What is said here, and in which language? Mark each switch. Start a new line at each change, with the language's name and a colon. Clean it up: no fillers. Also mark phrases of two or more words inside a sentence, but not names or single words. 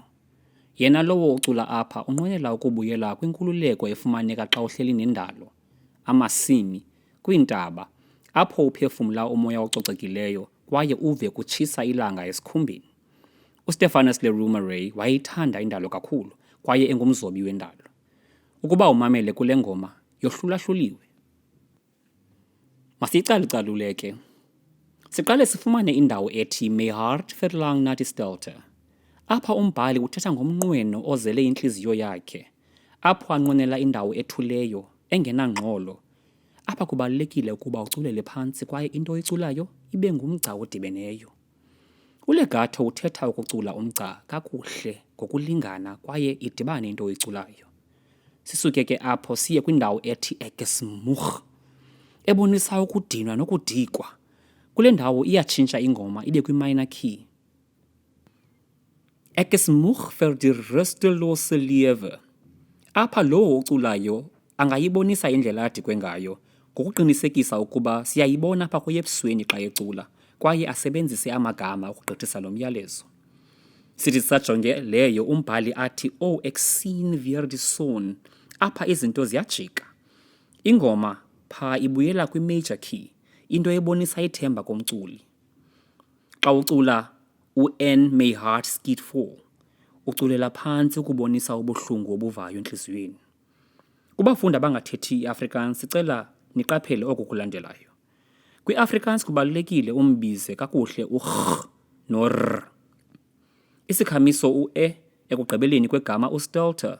Xhosa: Yena lowo ucula apha unqwenela ukubuyela kwinkululeko efumaneka xa uhleli nendalo, amasimi, kwiintaba, apho uphefumla umoya ococekileyo kwaye uve kutshisa ilanga esikhumbeni. uStephanus Leroux-Murray wayeyithanda indalo kakhulu kwaye engumzobi wendalo. Ukuba umamele kule ngoma, yohlulahluliwe. Masiyicalucalule ke. Siqale sifumane indawo ethi
Afrikaans: My hart verlang na die stilte.
Xhosa: Apha umbhali uthetha ngomnqweno ozele intliziyo yakhe, apho anqwenela indawo ethuleyo, engenangxolo. Apha kubalulekile ukuba uculele phantsi kwaye into oyiculayo ibe ngumgca odibeneyo. uLegato uthetha ukucula umgca kakuhle ngokulingana kwaye idibane into oyiculayo. Sisuke ke apho siye kwindawo ethi ekesmoeg, ebonisa ukudinwa nokudikwa. Kule ndawo iyatshintsha ingoma ibe kwi-
English: minor key.
Afrikaans: Ekesmoeg vir die rustelose lewe.
Xhosa: Apha lowo uculayo angayibonisa indlela adikwe ngayo ngokuqinisekisa ukuba siyayibona apha kuyebusweni xa ecula kwaye asebenzise amagama ukugqithisa lo myalezo. Sithi sajonge leyo umbhali athi
Afrikaans: ek sien weer die son.
Xhosa: Apha izinto ziyajika. Ingoma pha ibuyela kwi-
English: major key,
Xhosa: into ebonisa ithemba komculi. Xa ucula u-
Afrikaans: N my heart skiet vol,
Xhosa: uculela phantsi ukubonisa ubuhlungu obuvayo entliziyweni. Kubafundi abangathethi i-Afrikaans sicela niqaphele oku kulandelayo. Kwi-Afrikaans kubalulekile umbize kakuhle u-r no-r. Isikhamiso u-e ekugqibeleni kwegama u-stilte.